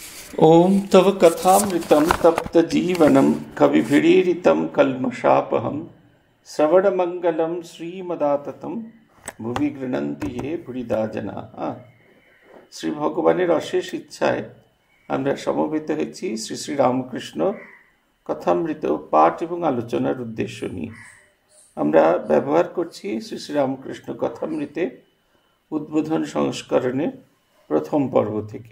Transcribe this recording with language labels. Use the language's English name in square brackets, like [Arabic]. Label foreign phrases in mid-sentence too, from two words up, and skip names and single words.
[Sanskrit] ॐ तव कथामृतं तप्तजीवनं कविभिरीडितं कल्मषापहं श्रवणमङ्गलं श्रीमदाततं ভুবি গৃণন্তি হে বুড়িদা জনা। [Bangla] শ্রী ভগবানের অশেষ ইচ্ছায় আমরা সমবেত হয়েছি শ্রী শ্রী রামকৃষ্ণ কথামৃত পাঠ এবং আলোচনার উদ্দেশ্য নিয়ে। আমরা ব্যবহার করছি শ্রী শ্রী রামকৃষ্ণ কথামৃতে উদ্বোধন সংস্করণের প্রথম পর্ব থেকে।